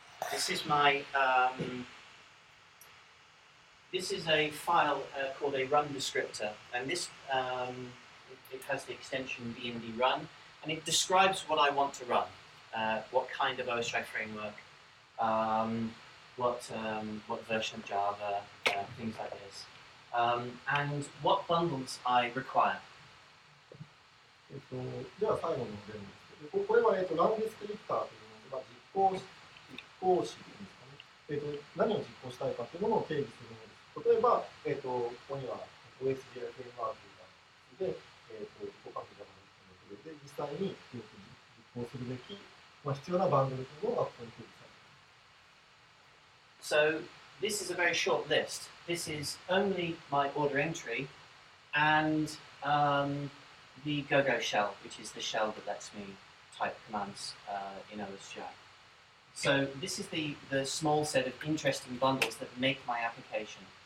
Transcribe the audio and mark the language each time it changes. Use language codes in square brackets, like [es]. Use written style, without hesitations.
[en] This is my this is a file called a run descriptor, and this it has the extension bmd run, and it describes what I want to run, what kind of OSGi framework, what version of Java, things like this, and what bundles I require. [ja] じゃあ最後の例ですけど、これはランディスクリプターというのが実行詞ですかね。何を実行したいかというものを定義するものです。例えば、ここには OSGi フレームワークがあって、互換と Java ので、実際に実行するべき、必要なバンドルというものがここに定義されています。 [en] So this is a very short list. This is only my order entry and the GoGo shell, which is the shell that lets me type commands in OSGi. So this is the small set of interesting bundles that make my application.